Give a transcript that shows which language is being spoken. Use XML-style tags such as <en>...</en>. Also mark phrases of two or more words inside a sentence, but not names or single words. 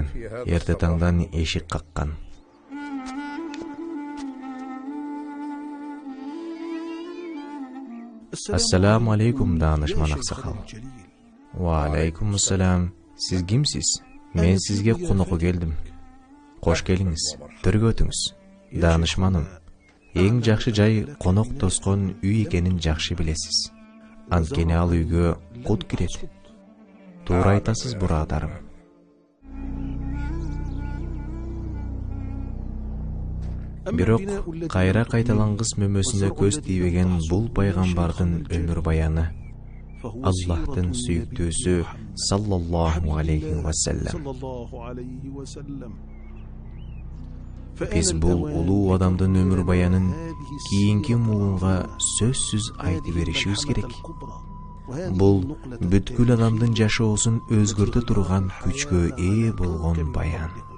<ky>Эрте таңдан эшик каккан.</ky> <ar>السلام عليكم,</ar> <ky>данышман аксакал.</ky> <ar>وعليكم السلام.</ar> <ky>Сиз кимсиз? Мен сизге конокко келдим. Кош келиңиз. Төргө өтүңүз. Данышманым, эң жакшы жай конок тоскон үй экенин жакшы билесиз. Анткени ал үйгө кут кирет. Туура айтасыз, бурадарым. Бирок кайра кайталангыс мөмөсүнө көз тийбеген бул пайгамбардын өмүр баяны Аллахтын сүйүктүүсү</ky> <ar>صلى الله عليه وسلم.</ar> <ky>Биз бул улуу адамдын өмүр баянын кийинки муунга сөзсүз айтып беришибиз керек. Бул бүткүл адамдын жашоосун өзгөртө турган күчкө ээ болгон баян.</ky>